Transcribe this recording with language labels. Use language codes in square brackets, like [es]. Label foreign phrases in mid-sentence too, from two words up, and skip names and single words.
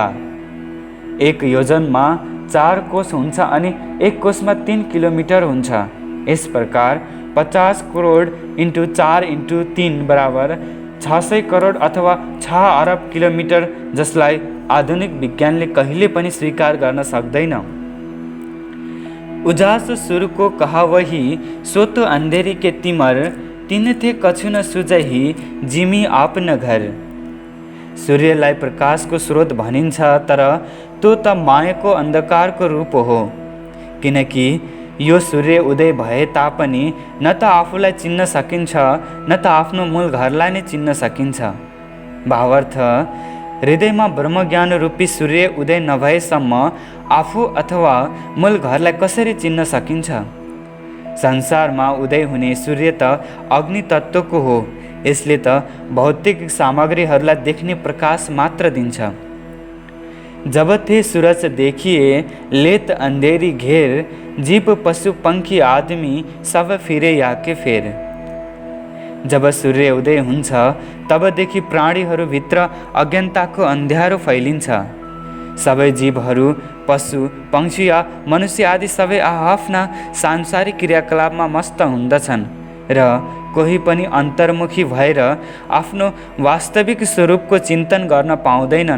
[ne] एक योजनमा 4 कोश हुन्छ अनि एक कोशमा 3 किलोमिटर हुन्छ। यस प्रकार 50 करोड इंटू 4 इंटू 3 बराबर 600 करोड अथवा 6 अरब किलोमिटर, जसलाई आधुनिक विज्ञानले कहिले पनि स्वीकार गर्न सक्दैन। [hi] उजास सुरको कहा वही सोतो अंधेरी के तिमर, तिन थे कछु न सुझही जिमी आपन घर। [ne] सूर्यलाई प्रकाशको स्रोत भनिन्छ, तर त्यो त मायाको अन्धकारको रूप हो, किनकि यो सूर्य उदय भए तापनि न त आफूलाई चिन्न सकिन्छ न त आफ्नो मूल घरलाई नै चिन्न सकिन्छ। भावार्थ, हृदयमा ब्रह्मज्ञान रूपी सूर्य उदय नभएसम्म आफू अथवा मूल घरलाई कसरी चिन्न सकिन्छ। संसारमा उदय हुने सूर्य त अग्नि तत्त्वको हो, यसले त भौतिक सामग्रीहरूलाई देख्ने प्रकाश मात्र दिन्छ। [hi] जब थे सूरज देखिए लेत अंधेरी घेर, जीव पशु पंखी आदमी सब फिरे याके फेर। [ne] जब सूर्य उदय हुन्छ तबदेखि प्राणीहरूभित्र अज्ञानताको अन्ध्यारो फैलिन्छ। सबै जीवहरू, पशु, पंक्षी या मनुष्य आदि सबै आफ्ना सांसारिक क्रियाकलापमा मस्त हुँदछन् र कोही पनि अन्तर्मुखी भएर आफ्नो वास्तविक स्वरूपको चिन्तन गर्न पाउँदैनन्।